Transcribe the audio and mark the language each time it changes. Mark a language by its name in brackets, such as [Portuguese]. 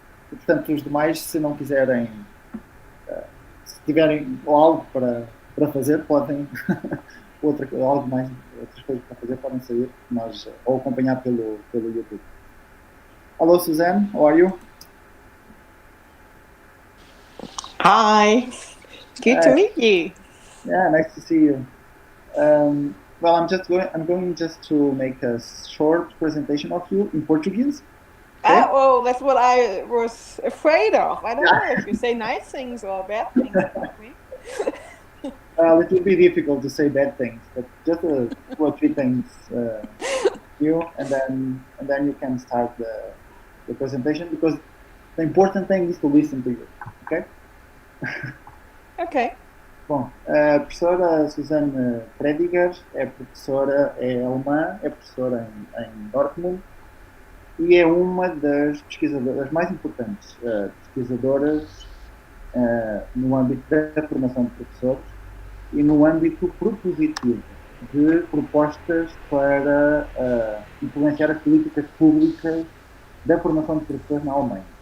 [Portuguese] E, portanto, os demais, se não quiserem, se tiverem algo para fazer, podem, outras coisas para fazer, podem sair, ou acompanhar pelo YouTube. [English] Hello, Susanne, how are you? Hi, good to meet you. Yeah, nice to see you. Well, I'm going to make a short presentation of you in Portuguese. Okay? Well, that's what I was afraid of. I don't know if you say nice things or bad things about me. Well, it will be difficult to say bad things, but just 2 or 3 things new, and then you can start the presentation, because the important thing is to listen to you. Okay? Ok. [Portuguese] Bom, a professora Susanne Prediger é alemã, é professora em Dortmund e é uma das pesquisadoras mais importantes, pesquisadoras no âmbito da formação de professores e no âmbito propositivo de propostas para influenciar as políticas públicas da formação de professores na Alemanha.